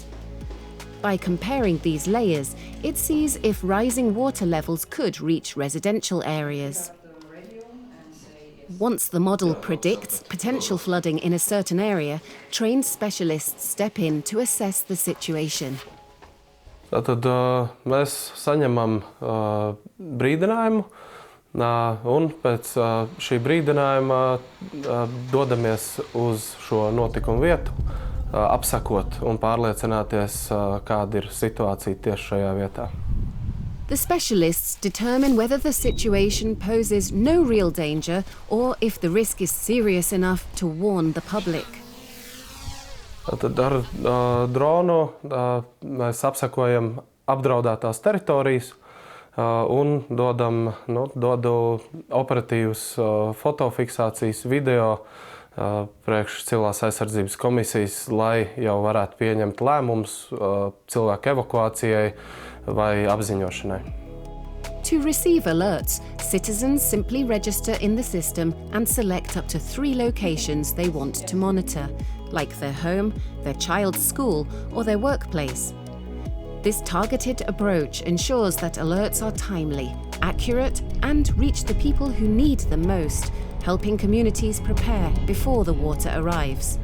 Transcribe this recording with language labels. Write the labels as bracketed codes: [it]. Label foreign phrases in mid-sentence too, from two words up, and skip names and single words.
[en] By comparing these layers, it sees if rising water levels could reach residential areas. Once the model predicts potential flooding in a certain area, trained specialists step in to assess the situation. [lv] Tātad mēs saņemam brīdinājumu, un pēc šī brīdinājuma dodamies uz šo notikumu vietu, apsakot un pārliecināties, kāda ir situācija tieši šajā vietā. [en] The specialists determine whether the situation poses no real danger or if the risk is serious enough to warn the public. [lv] Tad ar dronu mēs apsakojam apdraudētās teritorijas un dodu operatīvas fotofiksācijas video priekš civilās aizsardzības komisijas, lai jau varētu pieņemt lēmumus cilvēku evakuācijai vai apziņošanai. [en] To receive alerts, citizens simply register in the system and select up to 3 locations they want to monitor, like their home, their child's school, or their workplace. This targeted approach ensures that alerts are timely, accurate, and reach the people who need them most, helping communities prepare before the water arrives.